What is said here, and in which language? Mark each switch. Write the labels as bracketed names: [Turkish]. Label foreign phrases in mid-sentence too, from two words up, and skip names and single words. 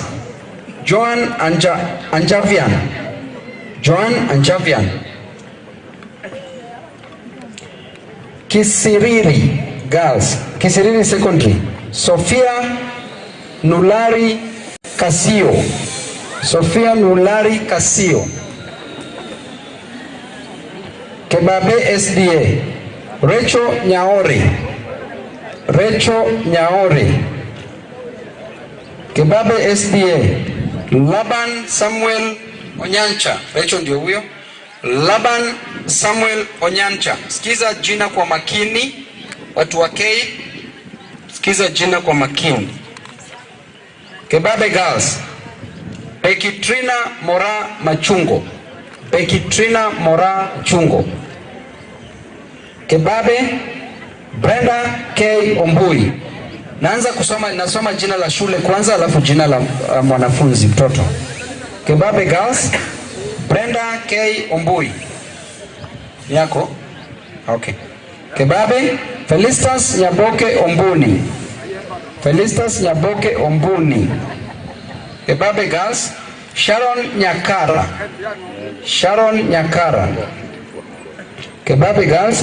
[Swahili] Joan Anjavian. Joan Anjavian. Kisiriri Girls. Kisiriri Secondary. Sophia Nulari Kasio. Sophia Nulari Kasio. Kebabe SDA. Rachel Nyaori. Rachel Nyaori. Kebabe SDA. Laban Samuel Onyancha. Rachel ndio huyo. Laban Samuel Onyancha. Sikiza jina kwa makini. Watu wa K. Sikiza jina kwa makini. Kebabe Girls. Bekitrina Mora Machungo. Bekitrina Mora Chungo. Kebabe Brenda K. Ombui. Nasoma jina la shule kwanza alafu jina la mwanafunzi mtoto. Kebabe Girls. Brenda K. Ombui. Yako? Okay. Kebabe Felicitas Nyaboke Ombuni. Felicitas Nyaboke Ombuni. Kebabe Girls. Sharon Nyakara. Sharon Nyakara. Kebabe Girls.